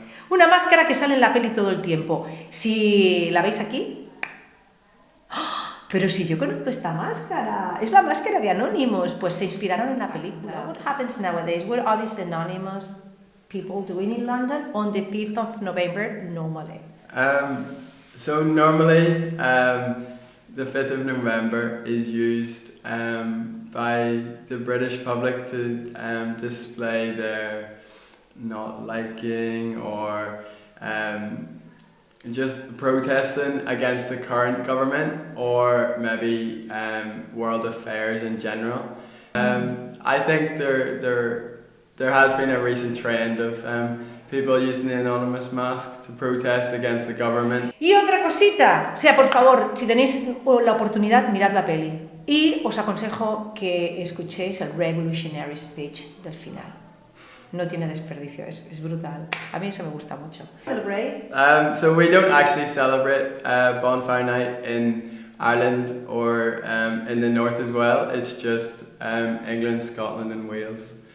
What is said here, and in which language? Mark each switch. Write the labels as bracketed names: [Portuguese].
[Spanish] Una máscara que sale en la peli todo el tiempo. Si la veis aquí, pero si yo conozco esta máscara, es la máscara de Anonymous, pues se inspiraron en la película. [English] What happens nowadays? What are these anonymous people doing in London on the 5th of November normally? So normally, the 5th of November is used by the British public to display their not liking or just protesting against the current government or maybe world affairs in general. I think there has been a recent trend of people using the anonymous mask to protest against the government. [Spanish] Y otra cosita, o sea, por favor, si tenéis la oportunidad, mirad la peli. Y os aconsejo que escuchéis el [English] revolutionary speech [Spanish] del final. No tiene desperdicio, es brutal. A mí eso me gusta mucho. [English] Celebrate? So we don't actually celebrate Bonfire Night in Ireland or in the north as well. It's just England, Scotland and Wales.